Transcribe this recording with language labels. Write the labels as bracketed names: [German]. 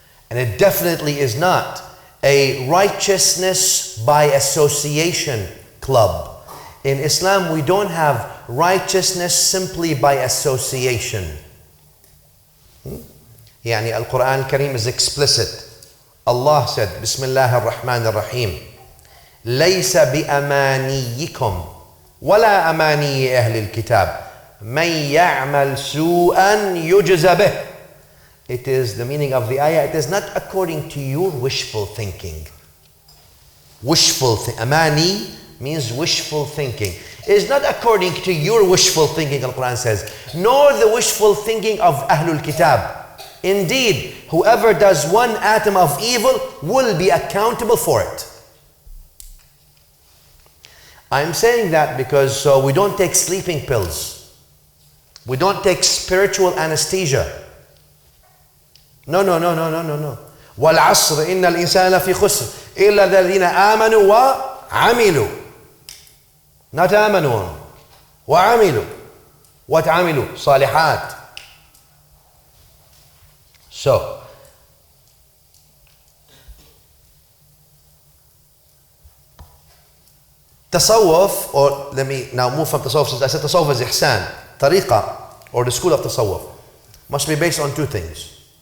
[English] And it definitely is not a righteousness by association club. In Islam, we don't have righteousness simply by association. Yani Al-Quran Al-Kareem is explicit. Allah said, Bismillah ar-Rahman ar-Rahim. [Arabic] ليس بأمانيكم ولا أماني أهل الكتاب من يعمل سوءا يجز به. [English] It is the meaning of the ayah. It is not according to your wishful thinking. Amani means wishful thinking. It is not according to your wishful thinking, the Quran says, nor the wishful thinking of Ahlul Kitab. Indeed, whoever does one atom of evil will be accountable for it. I'm saying that because we don't take sleeping pills. We don't take spiritual anesthesia. No. [Arabic] وَالْعَصْرِ إِنَّ الْإِنسَانَ لَفِي خُسْرٍ إِلَّا الَّذِينَ آمَنُوا وَعَمِلُوا. [English] Not [Arabic] آمَنُوا وَعَمِلُوا. [English] What [Arabic] عَمِلُوا? صالحات. [English] So, Tasawwuf, or let me now move from Tasawwuf, since I said Tasawwuf is Ihsan. Tariqa, or the school of Tasawwuf, must be based on two things.